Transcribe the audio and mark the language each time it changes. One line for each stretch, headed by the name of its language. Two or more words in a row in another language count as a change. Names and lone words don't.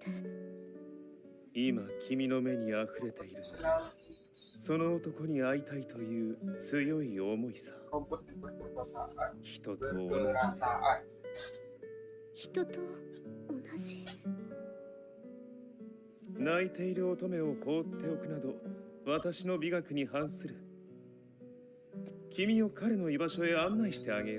Japanese: 今君の目にあふれている。その男に会いたいという強い思いさ。
Indonesian: Robot yang berperkosaan.
Japanese: 人と同じ。
Indonesian: Berperasaan.
Japanese: 人と同じ。泣いている乙女を放っておくなど私の美学に反する。君を彼の居場所へ案内してあげよう。